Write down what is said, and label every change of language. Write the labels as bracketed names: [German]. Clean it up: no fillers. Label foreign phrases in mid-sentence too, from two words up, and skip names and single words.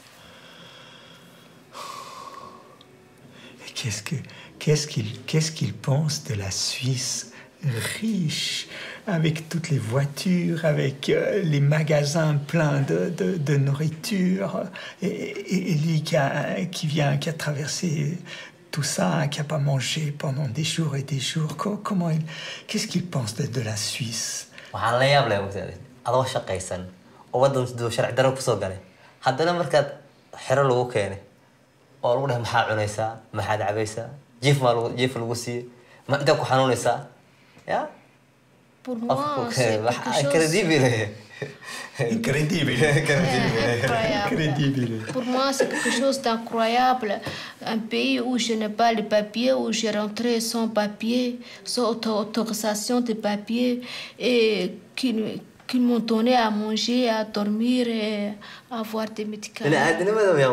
[French] Qu'est-ce qu'il pense de la Suisse riche, avec toutes les voitures, avec les magasins pleins de nourriture, et lui qui a traversé tout ça, qui n'a pas mangé pendant des jours et des jours. Qu'est-ce qu'il pense de la Suisse? [Somali] waxaan la yaab leh adoo shaqaysan oo wadan sidoo sharci daro ku soo galay haddana markaad xero lagu keenay oo lagu dhahay maxaa cunaysaa maxaad cabaysaa jiif lagu siiyey ma inta ku xanuunaysaa ya [French] Pour moi, c'est quelque chose... Crédible. Crédible. Pour moi, c'est quelque chose d'incroyable. Un pays où je n'ai pas les papiers, où j'ai rentré sans papier, sans autorisation de papier, et qui m'ont donné à manger, à dormir et à avoir des médicaments.